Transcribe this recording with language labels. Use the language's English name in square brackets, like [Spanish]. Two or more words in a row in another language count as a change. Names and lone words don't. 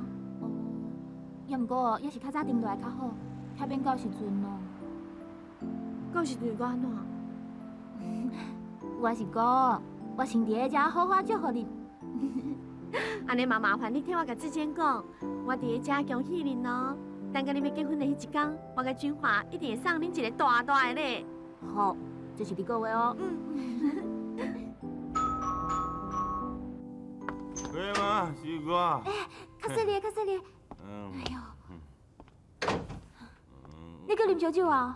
[Min Nan Chinese] 也毋过也是较早定落来较好，遐免到时阵咯。到时阵搁安怎？我是讲，我先伫咧遮好好祝福你。安尼嘛麻烦你替我甲志坚讲，我伫咧遮恭喜恁咯。等甲你要结婚的迄一天，我甲俊华一定会送恁一个大大的礼。好，这是你讲的哦。喂嘛，是我。较细粒，较细粒。哎呦，你搁啉烧酒啊？